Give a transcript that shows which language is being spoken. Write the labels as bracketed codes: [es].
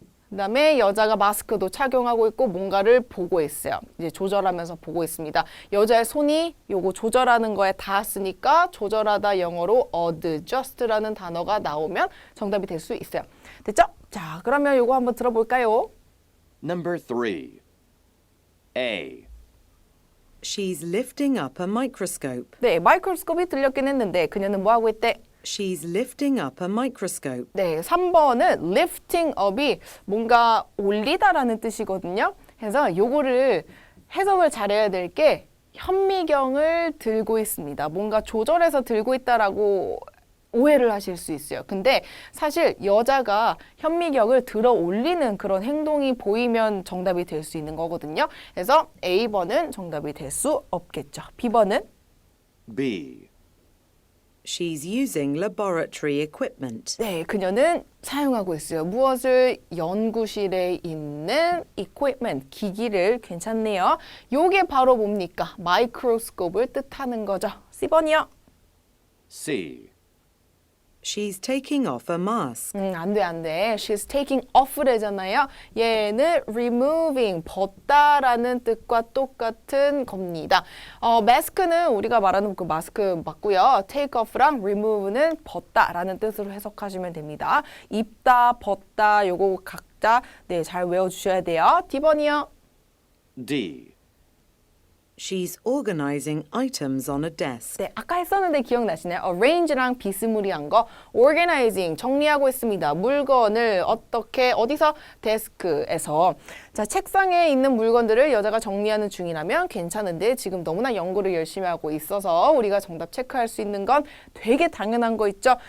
[ko] 그 다음에 여자가 마스크도 착용하고 있고 뭔가를 보고 있어요. 이제 조절하면서 보고 있습니다. 여자의 손이 요거 조절하는 거에 닿았으니까 조절하다 영어로 adjust라는 단어가 나오면 정답이 될 수 있어요. 됐죠? 자, 그러면 요거 한번 들어볼까요? [en] Number 3. A. She's lifting up a microscope. [ko] 네, 마이크로스코프이 들렸긴 했는데 그녀는 뭐 하고 있대? [en] She's lifting up a microscope. [ko] 네, 3번은 [en] lifting up [ko] 이 뭔가 올리다라는 뜻이거든요. 그래서 요거를 해석을 잘해야 될 게 현미경을 들고 있습니다. 뭔가 조절해서 들고 있다라고 오해를 하실 수 있어요. 근데 사실 여자가 현미경을 들어 올리는 그런 행동이 보이면 정답이 될 수 있는 거거든요. 그래서 A번은 정답이 될 수 없겠죠. B번은? [en] B. She's using laboratory equipment. [ko] 네, 그녀는 사용하고 있어요. 무엇을? 연구실에 있는 equipment, 기기를. 괜찮네요. 요게 바로 뭡니까? 마이크로스코프를 뜻하는 거죠. C번이요. [en] C. She's taking off a mask. [ko] 안 돼, 안 돼. [en] She's taking off [ko] 래잖아요. 얘는 removing, 벗다라는 뜻과 똑같은 겁니다. mask는 우리가 말하는 그 마스크 맞고요. [en] take off [ko] 랑 remove는 벗다라는 뜻으로 해석하시면 됩니다. 입다, 벗다, 요거 각자 네, 잘 외워주셔야 돼요. D번이요. [en] D. She's organizing items on a desk. [ko] 네, 아까 했었는데 기억나시나요? arrange랑 비스무리한 거 organizing 정리하고 있습니다. 물건을 어떻게 어디서 데스크에서 자 책상에 있는 물건들을 여자가 정리하는 중이라면 괜찮은데 지금 너무나 연구를 열심히 하고 있어서 우리가 정답 체크할 수 있는 건 되게 당연한 거 있죠.